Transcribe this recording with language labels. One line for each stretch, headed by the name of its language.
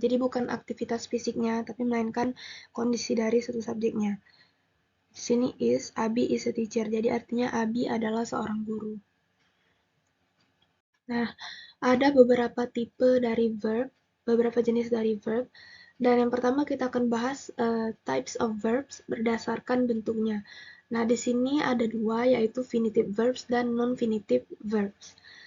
Indonesian: Jadi bukan aktivitas fisiknya, tapi melainkan kondisi dari satu subjeknya. Di sini
English: is, Abi is a teacher.
Indonesian: Jadi artinya Abi adalah seorang guru. Nah, ada beberapa tipe dari verb, beberapa jenis dari verb. Dan yang pertama kita akan bahas types of verbs berdasarkan bentuknya. Nah, di sini ada dua, yaitu finitive verbs dan non-finitive verbs.